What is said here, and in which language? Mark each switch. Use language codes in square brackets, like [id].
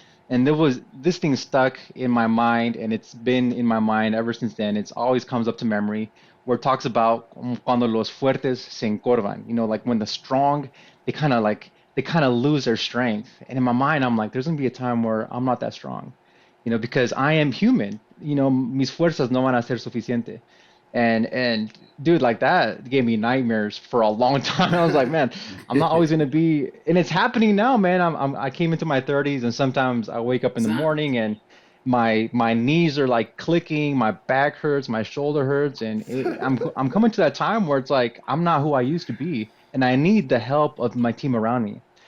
[en] And there was this thing stuck in my mind, and it's been in my mind ever since then. It's always comes up to memory, where it talks about [es] cuando los fuertes se encorvan. [en] Like when the strong, they kind of lose their strength. And in my mind, I'm like, there's gonna be a time where I'm not that strong. because I am human. [es] Mis fuerzas no van a ser suficiente. [en] And dude, like that gave me nightmares for a long time. I was like, man, I'm not always gonna be, and it's happening now, man. I came into my 30s, and sometimes I wake up in the morning and my knees are like clicking, my back hurts, my shoulder hurts, and I'm coming to that time where it's like I'm not who I used to be, and I need the help of my team around me.